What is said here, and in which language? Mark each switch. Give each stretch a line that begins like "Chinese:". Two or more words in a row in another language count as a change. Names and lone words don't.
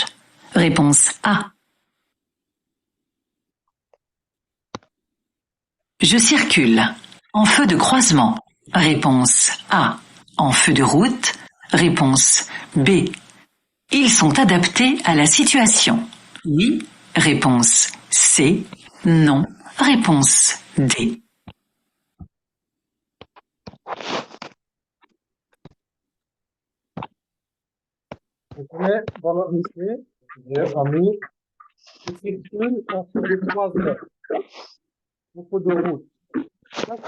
French: Réponse A. Je circule. En feu de croisement. Réponse A. En feu de route. Réponse B. Ils sont adaptés à la situation. Oui. Réponse C. Non. Réponse D.
Bangla: এখানে বলা হয়েছে যে আমি উপযোগ, ঠিক আছে?